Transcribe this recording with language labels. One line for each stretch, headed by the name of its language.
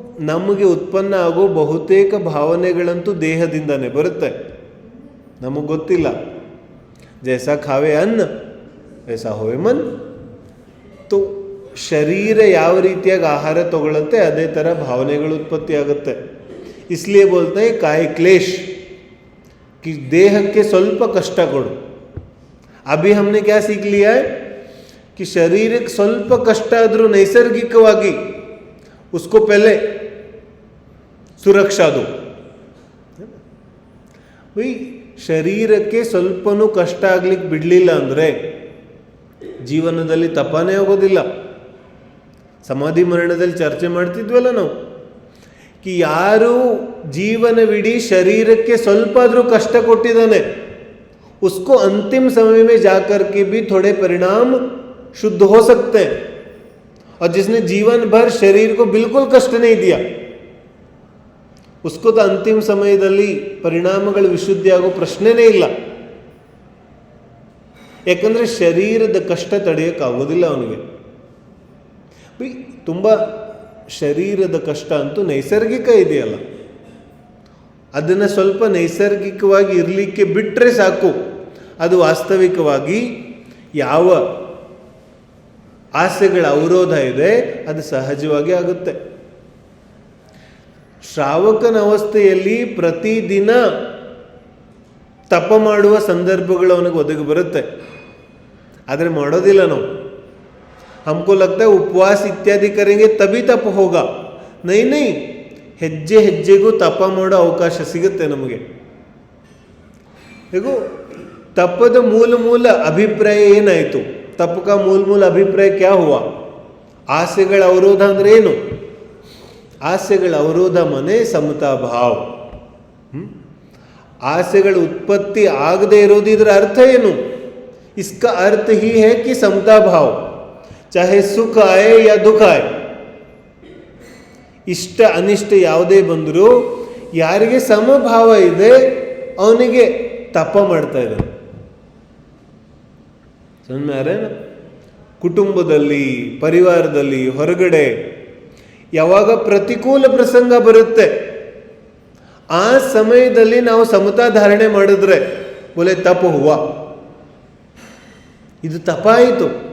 Kannada: ನಮಗೆ ಉತ್ಪನ್ನ ಆಗೋ ಬಹುತೇಕ ಭಾವನೆಗಳಂತೂ ದೇಹದಿಂದನೇ ಬರುತ್ತೆ, ನಮಗೆ ಗೊತ್ತಿಲ್ಲ.
Hindi: ಜೈಸಾ ಖಾವೆ ಅನ್ನ ವೈಸಾ ಹೋವೆ ಮನ್.
Kannada: तो ಶರೀರ ಯಾವ ರೀತಿಯಾಗಿ ಆಹಾರ ತಗೊಳುತ್ತೆ ಅದೇ ಥರ ಭಾವನೆಗಳು ಉತ್ಪತ್ತಿ ಆಗುತ್ತೆ.
Hindi: इसलिए बोलते हैं काय क्लेश, कि
Kannada: ದೇಹಕ್ಕೆ ಸ್ವಲ್ಪ ಕಷ್ಟ ಕೊಡು.
Hindi: अभी हमने क्या सीख लिया है कि
Kannada: ಶರೀರಕ್ಕೆ ಸ್ವಲ್ಪ ಕಷ್ಟ ಆದರೂ ನೈಸರ್ಗಿಕವಾಗಿ
Hindi: उसको पहले सुरक्षा दो.
Kannada: भाई ಶರೀರಕ್ಕೆ ಸ್ವಲ್ಪನೂ ಕಷ್ಟ ಆಗ್ಲಿಕ್ಕೆ ಬಿಡಲಿಲ್ಲ ಅಂದರೆ ಜೀವನದಲ್ಲಿ ತಪನೇ ಆಗೋದಿಲ್ಲ. ಸಮಾಧಿ ಮರಣದಲ್ಲಿ ಚರ್ಚೆ ಮಾಡ್ತಿದ್ವಲ್ಲ ನಾವು,
Hindi: कि
Kannada: ಯಾರು ಜೀವನವಿಡೀ ಶರೀರಕ್ಕೆ ಸ್ವಲ್ಪ ಆದರೂ ಕಷ್ಟ ಕೊಟ್ಟಿದ್ದಾನೆ,
Hindi: उसको अंतिम समय में जाकर के भी थोड़े परिणाम शुद्ध हो सकते हैं, और जिसने जीवन भर शरीर को बिल्कुल कष्ट नहीं दिया उसको तो अंतिम
Kannada: ಸಮಯದಲ್ಲಿ ಪರಿಣಾಮಗಳು ವಿಶುದ್ಧಿ ಆಗೋ ಪ್ರಶ್ನೆನೇ ಇಲ್ಲ. ಯಾಕಂದರೆ ಶರೀರದ ಕಷ್ಟ ತಡೆಯೋಕ್ಕಾಗೋದಿಲ್ಲ ಅವನಿಗೆ. ತುಂಬ ಶರೀರದ ಕಷ್ಟ ಅಂತೂ ನೈಸರ್ಗಿಕ ಇದೆಯಲ್ಲ, ಅದನ್ನು ಸ್ವಲ್ಪ ನೈಸರ್ಗಿಕವಾಗಿ ಇರಲಿಕ್ಕೆ ಬಿಟ್ಟರೆ ಸಾಕು. ಅದು ವಾಸ್ತವಿಕವಾಗಿ ಯಾವ ಆಸೆಗಳ ಅವರೋಧ ಇದೆ ಅದು ಸಹಜವಾಗಿ ಆಗುತ್ತೆ. ಶ್ರಾವಕನ ಅವಸ್ಥೆಯಲ್ಲಿ ಪ್ರತಿದಿನ ತಪ ಮಾಡುವ ಸಂದರ್ಭಗಳು ಅವನಿಗೆ ಒದಗಿ ಬರುತ್ತೆ, ಆದರೆ ಮಾಡೋದಿಲ್ಲ ನಾವು.
Hindi: हमको लगता है उपवास इत्यादि करेंगे तभी तप होगा. नहीं नहीं,
Kannada: ಹೆಜ್ಜೆ ಹೆಜ್ಜೆಗೂ ತಪ ಮಾಡೋ ಅವಕಾಶ ಸಿಗುತ್ತೆ ನಮಗೆ. देखो ತಪದ ಮೂಲ ಅಭಿಪ್ರಾಯ ಏನಾಯಿತು?
Hindi: तप का मूल अभिप्राय क्या हुआ?
Kannada: ಆಸೆಗಳ ಅವರೋಧ ಅಂದ್ರೆ ಏನು? ಆಸೆಗಳ ಅವರೋಧ ಮನೆ ಸಮತಾ ಭಾವ. ಆಸೆಗಳ ಉತ್ಪತ್ತಿ ಆಗದೆ ಇರೋದು ಇದರ ಅರ್ಥ ಏನು?
Hindi: इसका अर्थ ही है कि समता भाव, चाहे सुख आए या दुख आए,
Kannada: ಇಷ್ಟ ಅನಿಷ್ಟ ಯಾವುದೇ ಬಂದರೂ ಯಾರಿಗೆ ಸಮಭಾವ ಇದೆ ಅವನಿಗೆ ತಪ ಮಾಡ್ತಾ ಇದ್ದಾನೆ.
Hindi: समझ में आ रहा है ना?
Kannada: ಕುಟುಂಬದಲ್ಲಿ, ಪರಿವಾರದಲ್ಲಿ, ಹೊರಗಡೆ ಯಾವಾಗ ಪ್ರತಿಕೂಲ ಪ್ರಸಂಗ ಬರುತ್ತೆ ಆ ಸಮಯದಲ್ಲಿ ನಾವು ಸಮತಾ ಧಾರಣೆ ಮಾಡಿದ್ರೆ
Hindi: ಬೋಲೆ ತಪ ಹುವ,
Kannada: ಇದು ತಪಾಯಿತು.